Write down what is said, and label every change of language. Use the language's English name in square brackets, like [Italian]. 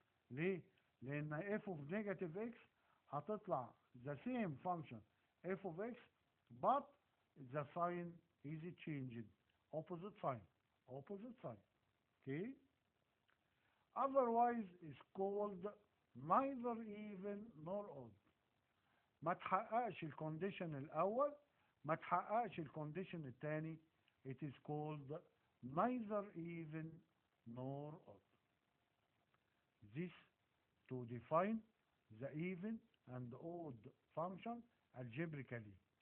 [Arabic] ليه؟ لأن [English] f of negative x [Arabic] هتطلع [English] the same function f of x but the sign is changed, opposite sign. Okay? Otherwise is called neither even nor odd. [Arabic] ما تحققش الكونديشن الأول، ما تحققش الكونديشن الثاني. [English] It is called neither even nor odd. This to define the even and odd function algebraically.